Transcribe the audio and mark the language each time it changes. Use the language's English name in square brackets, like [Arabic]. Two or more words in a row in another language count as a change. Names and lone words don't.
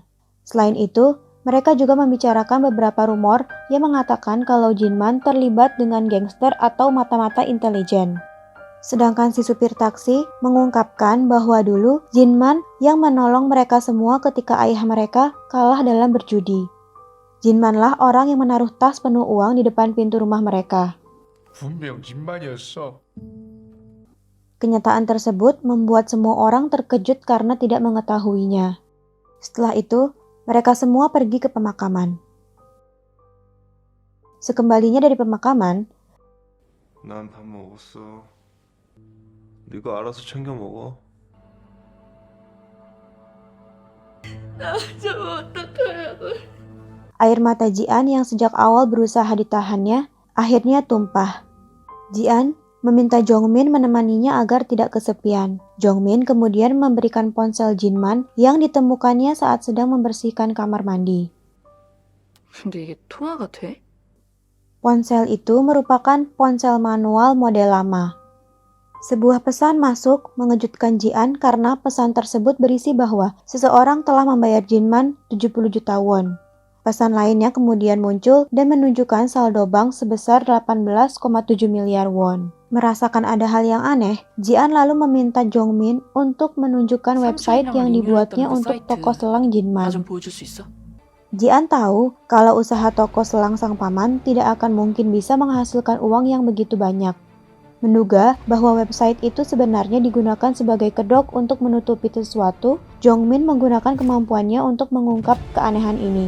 [Indonesian] Selain itu, mereka juga membicarakan beberapa rumor yang mengatakan kalau Jinman terlibat dengan gangster atau mata-mata intelijen. Sedangkan si supir taksi mengungkapkan bahwa dulu Jinman yang menolong mereka semua ketika ayah mereka kalah dalam berjudi. Jinmanlah orang yang menaruh tas penuh uang di depan pintu rumah mereka. [Korean] 분명 진만이었어. [Indonesian] Kenyataan tersebut membuat semua orang terkejut karena tidak mengetahuinya. Setelah itu, mereka semua pergi ke pemakaman. Sekembalinya dari pemakaman, [Korean] 난 밥 먹었어. 네가 알아서 챙겨 먹어. [Indonesian] air mata Jian yang sejak awal berusaha ditahannya, akhirnya tumpah. Jian meminta Jongmin menemaninya agar tidak kesepian. Jongmin kemudian memberikan ponsel Jinman yang ditemukannya saat sedang membersihkan kamar mandi. [Korean] 근데 이게 통화가 돼? [Indonesian] Ponsel itu merupakan ponsel manual model lama. Sebuah pesan masuk mengejutkan Jian karena pesan tersebut berisi bahwa seseorang telah membayar Jinman 70 juta won. Pesan lainnya kemudian muncul dan menunjukkan saldo bank sebesar 18,7 miliar won. Merasakan ada hal yang aneh, Jian lalu meminta Jongmin untuk menunjukkan website yang dibuatnya untuk toko selang [Korean] 나 Jinman. 좀 보여줄 수 있어? [Indonesian] Jian tahu kalau usaha toko selang sang paman tidak akan mungkin bisa menghasilkan uang yang begitu banyak. Menduga bahwa website itu sebenarnya digunakan sebagai kedok untuk menutupi sesuatu, Jongmin menggunakan kemampuannya untuk mengungkap keanehan ini.